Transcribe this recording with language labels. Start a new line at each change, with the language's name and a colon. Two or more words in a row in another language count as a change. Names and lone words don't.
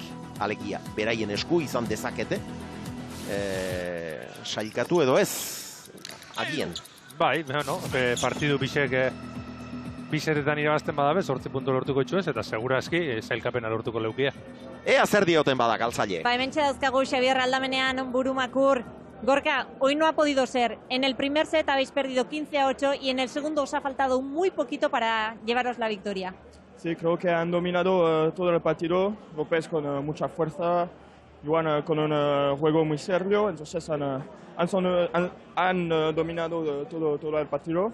Basque: Alegia, beraien esku izan dezakete, sailkatu edo ez, agian. Bai, bueno, partidu biseretan irabazten badabe, 8 puntu lortuko itxuez, eta segurazki sailkapena lortuko leukia. Ea zer dioten badak, galtzaile. Ba, hementxe dauzkagu Xabier Aldamenean Burumakur.
Spanish: Gorka, hoy no ha podido ser. En el primer set habéis perdido 15-8 y en el segundo os ha faltado muy poquito para llevaros la victoria. Sí, creo que han dominado todo el partido, López con mucha fuerza, Joan con un juego muy serio, entonces han dominado todo el partido.